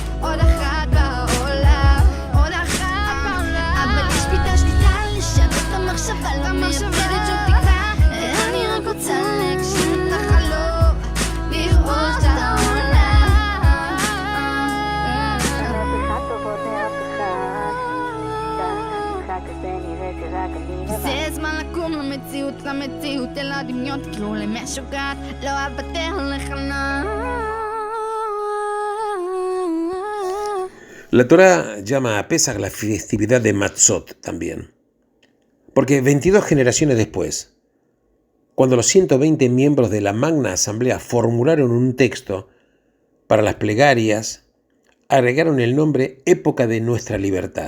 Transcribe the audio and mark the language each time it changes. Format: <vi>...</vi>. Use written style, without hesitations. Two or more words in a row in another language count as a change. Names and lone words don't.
<he>עוד אחת בעולם עוד אחת אבל יש בי את השליטה לשנות את המחשבה לא מאבדת שום תקווה אני רק רוצה להגשים את החלום לכבוש את העולם זה זמן לקום למציאות אל הדמיון תקראו למשוגעת לא אוותר על החלום</he> <es>La Torá llama a Pesaj la festividad de Matzot también, porque 22 generaciones después, cuando los 120 miembros de la Magna Asamblea formularon un texto para las plegarias, agregaron el nombre Época de Nuestra Libertad.</es>